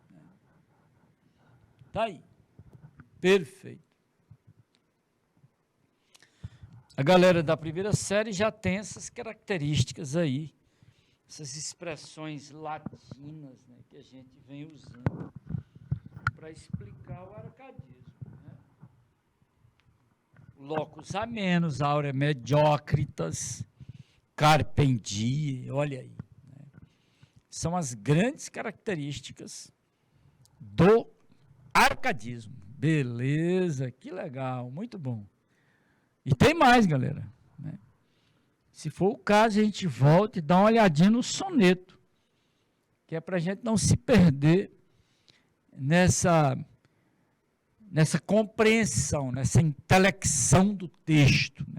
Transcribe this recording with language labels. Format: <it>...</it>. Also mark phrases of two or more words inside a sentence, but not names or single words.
<pt>Está aí. Perfeito. A galera da primeira série já tem essas características aí, essas expressões latinas, né, que a gente vem usando para explicar o arcadismo. Né?</pt> <la>Locus amenus, aurea mediocritas, carpe diem,</la> <pt>olha aí. Né? São as grandes características do arcadismo. Beleza, que legal, muito bom. E tem mais, galera. Né? Se for o caso, a gente volta e dá uma olhadinha no soneto, que é para a gente não se perder nessa compreensão, nessa intelecção do texto, né?</pt>